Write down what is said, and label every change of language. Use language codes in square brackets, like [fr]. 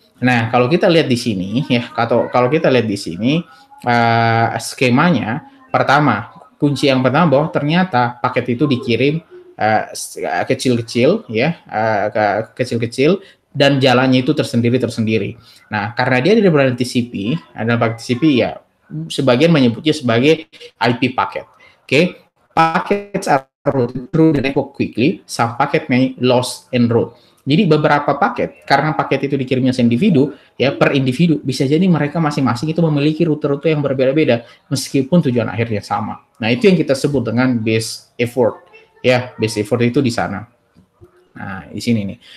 [id] Nah, kalau kita lihat di sini, ya, kalau kita lihat di sini skemanya, kunci yang pertama bahwa ternyata paket itu dikirim kecil-kecil, ya, kecil-kecil dan jalannya itu tersendiri-tersendiri. Nah, karena dia di dalam TCP, adalah TCP ya sebagian menyebutnya sebagai IP packet. [en] Oke, packets are routed through the network quickly, some packet may lost en route. [id] Jadi beberapa paket, karena paket itu dikirimnya seindividu, ya per individu, bisa jadi mereka masing-masing itu memiliki rute-rute yang berbeda-beda, meskipun tujuan akhirnya sama. Nah, itu yang kita sebut dengan base effort. Ya, base effort itu di sana. Nah, di sini nih.